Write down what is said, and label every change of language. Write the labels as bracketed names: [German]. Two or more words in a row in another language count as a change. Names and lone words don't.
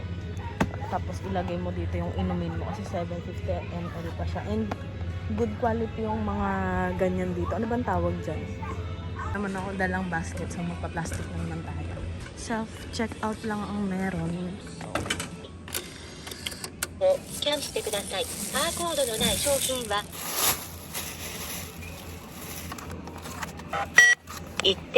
[Filipino] Tapos ilagay mo dito yung inumin mo kasi 750 ml pa siya. [English] And good quality [Filipino] yung mga ganyan dito. Ano bang tawag dyan? Naman ako dalang basket so magpa-plastic na naman tayo. Self-checkout lang ang meron. [Japanese] Scan してください。バーコードのない商品は1